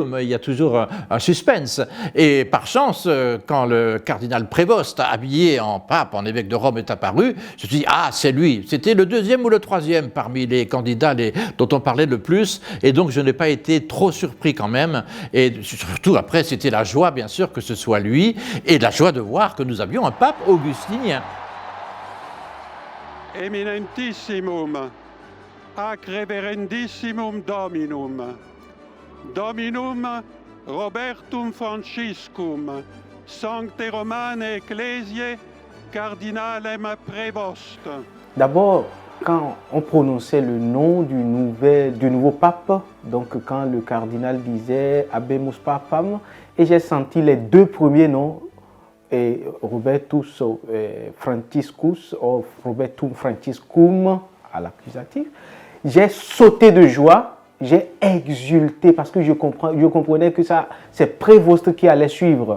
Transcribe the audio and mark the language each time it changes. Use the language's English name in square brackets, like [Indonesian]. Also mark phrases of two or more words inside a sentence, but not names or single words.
[French] Il y a toujours un suspense. Et par chance, quand le cardinal Prévost, habillé en pape, en évêque de Rome, est apparu, je me suis dit, ah, c'est lui. C'était le deuxième ou le troisième parmi les candidats dont on parlait le plus. Et donc, je n'ai pas été trop surpris quand même. Et surtout, après, c'était la joie, bien sûr, que ce soit lui. Et la joie de voir que nous avions un pape augustinien. [Latin] Eminentissimum, ac reverendissimum Dominum, Dominum Robertum Franciscum, Sancte Romane Ecclesiae, Cardinalem Prévost. [French] D'abord, quand on prononçait le nom du nouveau pape, donc quand le cardinal disait [Latin] Habemus Papam, [French] et j'ai senti les deux premiers noms, et Robertus Franciscus ou Robertum Franciscum à l'accusatif, j'ai sauté de joie, j'ai exulté parce que je comprenais que c'est Prévost qui allait suivre.